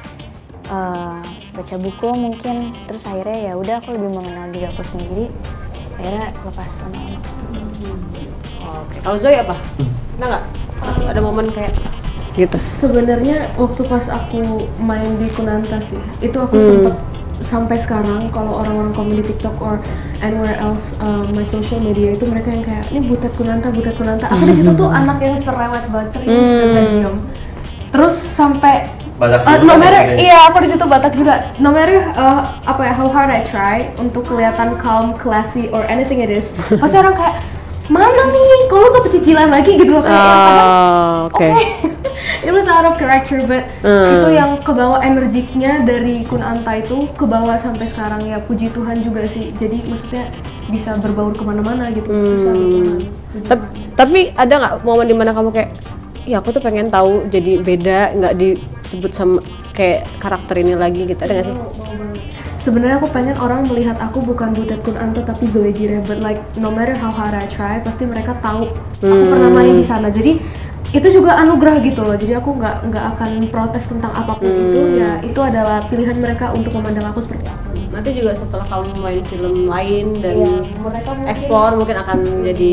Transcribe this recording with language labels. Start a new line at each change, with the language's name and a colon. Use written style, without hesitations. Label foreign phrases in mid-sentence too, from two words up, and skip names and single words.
Indonesian: Baca buku mungkin, terus akhirnya ya udah aku lebih mengenal diri aku sendiri. Akhirnya lepas lama-lama. Oke. Kalau Zoe apa? Pernah nggak? Ada momen kayak gitu? Sebenarnya waktu pas aku main di Kunanta sih, itu aku sempet sampai sekarang kalau orang-orang komen di TikTok
English: or anywhere else my social media
Indonesian: itu mereka yang kayak ini butet Kunanta. Aku di situ tuh anak yang cerewet banget, serius dan diam. Terus sampai
English: no matter,
Indonesian: iya aku di situ Batak juga.
English: No matter how hard I try
Indonesian: untuk kelihatan
English: calm, classy or anything it is,
Indonesian: pasti orang kayak mana nih, kalau nggak pecicilan lagi gitu loh kayak. Oke.
English: It was out of character, but
Indonesian: itu yang kebawa energiknya dari Kunanta itu kebawa sampai sekarang ya, puji Tuhan juga sih. Jadi maksudnya bisa berbaur kemana-mana gitu. Susah tapi ada nggak momen dimana kamu kayak, ya aku tuh pengen tahu jadi beda, nggak disebut sama kayak karakter ini lagi gitu, ada nggak sih? Sebenarnya aku pengen orang melihat aku bukan butet Kunanta tapi Zoe Jire,
English: but like no matter how hard I try,
Indonesian: pasti mereka tahu aku pernah main di sana. Jadi itu juga anugerah gitu loh. Jadi aku nggak akan protes tentang apapun itu. Ya itu adalah pilihan mereka untuk memandang aku seperti apa. Nanti juga setelah kamu main film lain dan explore mungkin akan jadi